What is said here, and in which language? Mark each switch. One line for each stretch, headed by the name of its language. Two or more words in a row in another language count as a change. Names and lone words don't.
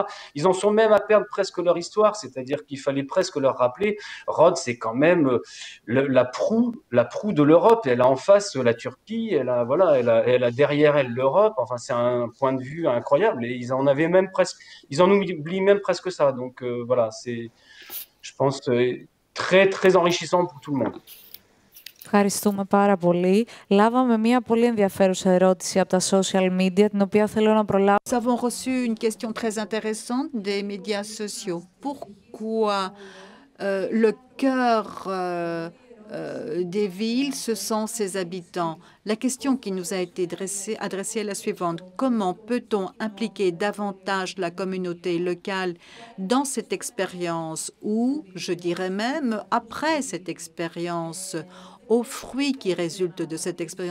French: Ils en sont même à perdre presque leur histoire, c'est-à-dire qu'il fallait presque leur rappeler Rhodes, c'est quand même la proue de l'Europe. Elle a en face la Turquie, elle a derrière elle l'Europe. Enfin, c'est un point de vue incroyable. Et ils en oublient même presque ça. Donc voilà, c'est, je pense, très très enrichissant pour tout le monde.
Greek: Ευχαριστούμε πάρα πολύ. Λάβαμε μια πολύ ενδιαφέρουσα ερώτηση από τα
English: social media,
Greek: την οποία θέλω να προλάβω.
French: Nous avons reçu une question très intéressante des médias sociaux. Pourquoi le cœur des villes, ce sont ses habitants? La question qui nous a été adressée est la suivante. Comment peut-on impliquer davantage la communauté locale dans cette expérience ou, je dirais même, après cette expérience, aux fruits qui résultent de cette expérience?